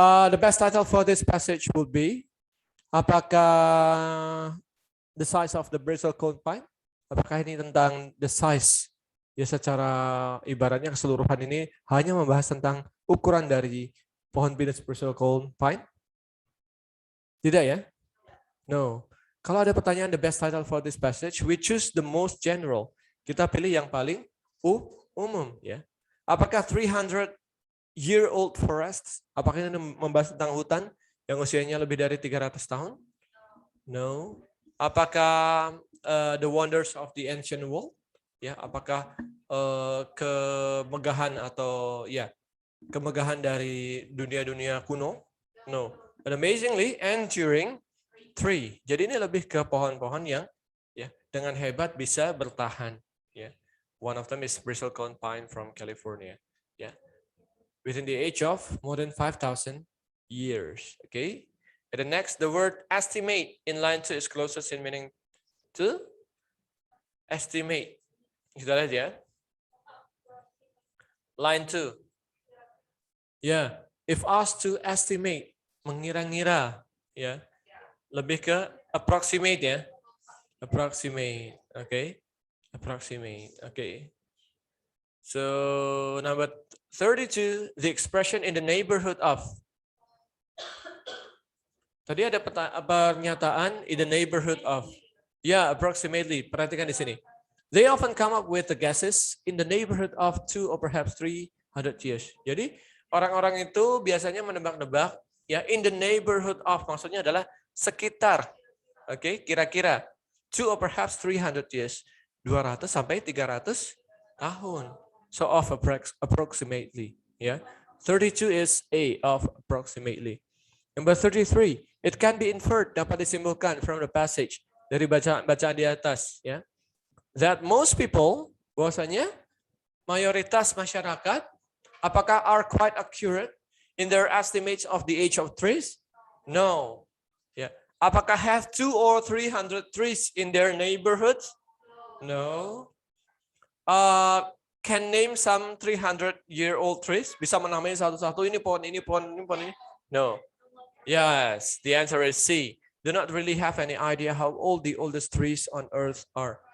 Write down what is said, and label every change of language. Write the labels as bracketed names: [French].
[English] The best title for this passage would be, [Indonesian] apakah [English] the size of the bristlecone pine? [Indonesian] Apakah ini tentang [English] the size? [Indonesian] Ya, secara ibaratnya keseluruhan ini hanya membahas tentang ukuran dari pohon pinus bristlecone pine? Tidak ya? No. Kalau ada pertanyaan [English] the best title for this passage, we choose the most general. [Indonesian] Kita pilih yang paling umum ya. Apakah [English] 300-year-old forest? [Indonesian] Apakah ini membahas tentang hutan yang usianya lebih dari 300 tahun? No. Apakah [English] the wonders of the ancient world? [Indonesian] Ya, apakah kemegahan atau ya kemegahan dari dunia-dunia kuno? [English] No. But amazingly, enduring tree. [Indonesian] Jadi ini lebih ke pohon-pohon yang ya dengan hebat bisa bertahan. [English] Ya, one of them is bristlecone pine from California. Ya, within the age of more than 5,000 years. Okay. And the next, the word estimate in line 2 is closest in meaning to estimate. [Indonesian] Kita lihat ya. [English] Line 2. Ya, if asked to estimate, [Indonesian] mengira-ngira, [English] ya. [Indonesian] Lebih ke approximate ya. Approximate, okay. [English] Approximate, okay. So number 32, the expression in the neighborhood of. [Indonesian] Tadi ada pernyataan [English] in the neighborhood of. [Indonesian] Ya, approximately. Perhatikan di sini. [English] They often come up with the guesses in the neighborhood of 2 or perhaps 300 years. [Indonesian] Jadi orang-orang itu biasanya menebak-nebak ya [English] in the neighborhood of, [Indonesian] maksudnya adalah sekitar. [English] Oke, [Indonesian] kira-kira [English] 2 or perhaps 300 years. [Indonesian] 200 sampai 300 tahun. [English] So of approximately, [Indonesian] ya. [English] 32 is A of approximately. Number 33, it can be inferred, [Indonesian] dapat disimpulkan [English] from the passage, [Indonesian] dari bacaan di atas, [English] ya. That most people, [Indonesian] bahwasanya mayoritas masyarakat, apakah [English] are quite accurate in their estimates of the age of trees? No. Ya. [Indonesian] Apakah [English] have 200 or 300 trees in their neighborhoods? No. Can name some 300-year-old trees? [Indonesian] Bisa menamai satu-satu, ini pohon ini, pohon ini, pohon ini? [English] No. Yes, the answer is C. Do not really have any idea how old the oldest trees on earth are.